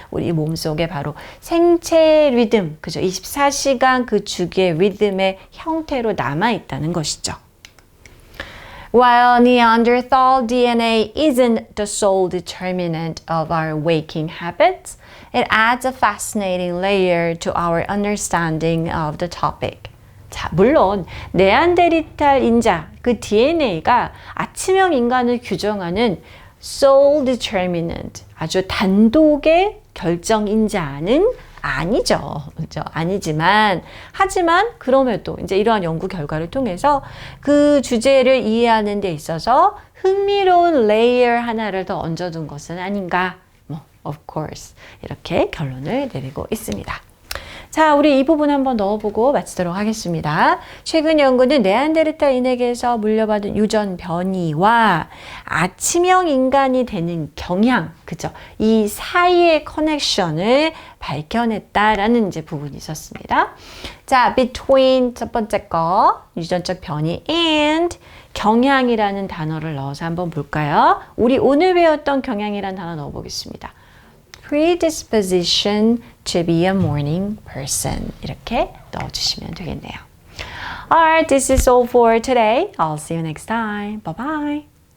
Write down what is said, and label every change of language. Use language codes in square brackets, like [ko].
[ko] 우리 몸속에 바로 생체 리듬, 그죠? 24시간 그 주기의 리듬의 형태로 남아있다는 것이죠. [en] While Neanderthal DNA isn't the sole determinant of our waking habits, it adds a fascinating layer to our understanding of the topic. [ko] 자, 물론 네안데르탈 인자, 그 DNA가 아침형 인간을 규정하는 sole determinant, 아주 단독의 결정인자는 아니죠. 그렇죠? 하지만 그럼에도 이제 이러한 연구 결과를 통해서 그 주제를 이해하는 데 있어서 흥미로운 레이어 하나를 더 얹어둔 것은 아닌가. [en] of course. [ko] 이렇게 결론을 내리고 있습니다. 자, 우리 이 부분 한번 넣어보고 마치도록 하겠습니다. 최근 연구는 네안데르탈인에게서 물려받은 유전 변이와 아침형 인간이 되는 경향, 그죠? 이 사이의 커넥션을 밝혀냈다라는 이제 부분이 있었습니다. 자, between 첫 번째 거, 유전적 변이 and 경향이라는 단어를 넣어서 한번 볼까요? 우리 오늘 배웠던 경향이라는 단어 넣어보겠습니다. [en] predisposition to be a morning person. 이렇게 넣어주시면 되겠네요. Alright, this is all for today. I'll see you next time. Bye bye.